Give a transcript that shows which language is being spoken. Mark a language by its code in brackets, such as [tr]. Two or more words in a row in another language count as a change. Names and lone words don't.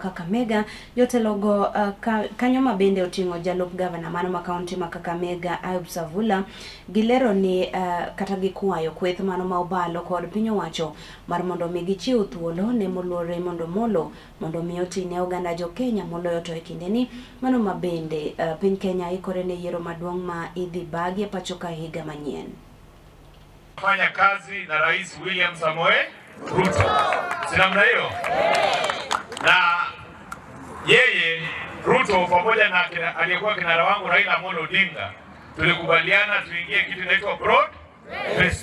[luo] Kakamega jotelo go kanyo mabende otingo jalup governor mano county Kakamega Savula gilero ni kata gikwayo kweth mano ma obalo kod piny owacho mar mondo mi gichiw thuolo ne moluor Raymond Omolo mondo mi otine oganda jo Kenya moloyo to e kindeni mano mabende piny Kenya ikore ne yiero maduong' ma idhi bagi pacho ka higa manyien. [sw] Fanya kazi na Rais William Samoei Ruto. Sinamna hiyo? Na yeye Ruto pamoja na aliyekuwa kinara wangu Raila Amolo Odinga tulikubaliana tuingie kitu inaitwa [en] broad based.